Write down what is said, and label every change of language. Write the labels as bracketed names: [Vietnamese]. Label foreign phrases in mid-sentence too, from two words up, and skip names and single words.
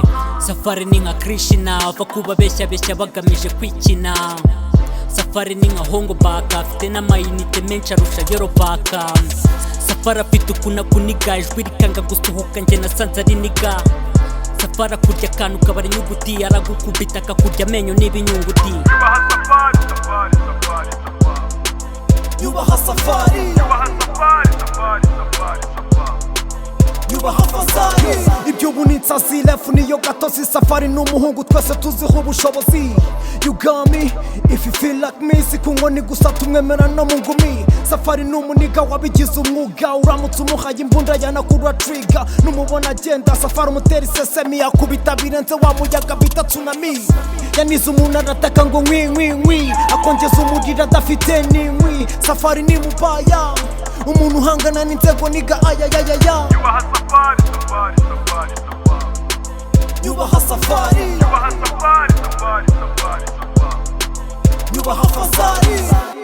[Kinyarwanda] Safari ni nka Krishna ava kuba beshya bagamije kwikina. Safari ni nka Hongo Baka afite n'amayinite menshi arusha Yoro Baka. Safari afite kuniga ijwi rikanga gusohoka njye nasanze ari niga. Safari akurya akantu kabara inyuguti aragukubita akakurya amenyo n'ibinyunguti. Yubaha Safari, Safari, Safari, Safari. Yubaha Safari. Yubaha Safari, Safari, Safari, Safari. Yubaha Safari. Ibyo ubu ni insazi lefu niyo gatozi. Safari ni umuhungu twese tuziho ubushobozi. [English] You got me, if you feel like me. [Kinyarwanda] Si ku nkoni gusa tumwemera no mu ngumi. Safari ni umuniga wabigize umwuga. Uramutse umuhaye imbunda yanakura trigger. Numubona agenda Safari umutera isesemi akubita birenze wa muyaga bita tsunami. Yanize umuntu arataka ngo nkwi nkwi nkwi akongeza umuriro adafite n'inkwi. Safari ni mubaya umuntu uhangana n'inzego niga ayayayaya. Yubaha Safari, Safari, Safari, Safari. Yubaha Safari. Yubaha Safari, Safari, Safari, Safari. Yubaha Safari.